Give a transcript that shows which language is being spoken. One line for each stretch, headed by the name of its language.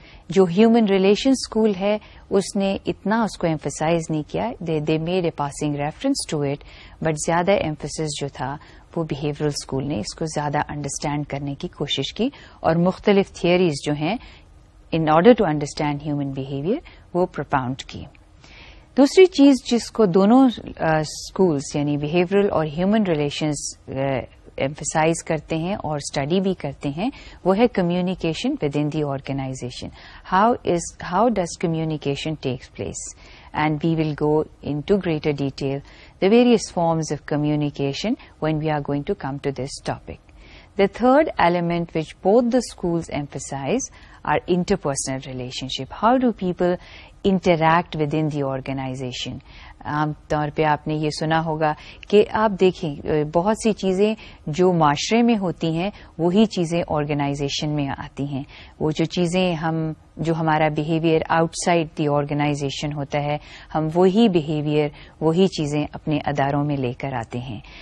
Urdu: جو human relation school ہے اس نے اتنا اس کو ایمفسائز نہیں کیا,
English: they made a passing reference to it,
Urdu: but زیادہ ایمفسس جو تھا وہ بہیویئرل اسکول نے اس کو زیادہ انڈرسٹینڈ کرنے کی کوشش کی اور مختلف تھیوریز جو ہیں
English: in order to understand human behaviour
Urdu: وہ پروپاؤنڈ کی. دوسری چیز جس کو دونوں اسکولز یعنی بہیویئرل اور ہیومن ریلیشنز ایمفسائز کرتے ہیں اور اسٹڈی بھی کرتے ہیں وہ ہے communication
English: Within the organization. How does communication takes place, and we will go into greater detail the various forms of communication when we are going to come to this topic. The third element which both the schools emphasize are interpersonal relationship. How do people interact within the organization?
Urdu: عام طور پہ آپ نے یہ سنا ہوگا کہ آپ دیکھیں بہت سی چیزیں جو معاشرے میں ہوتی ہیں وہی چیزیں آرگنائزیشن میں آتی ہیں. وہ جو چیزیں جو ہمارا بیہیویئر
English: outside the organization
Urdu: ہوتا ہے, ہم وہی بیہیویئر وہی چیزیں اپنے اداروں میں لے کر آتے ہیں.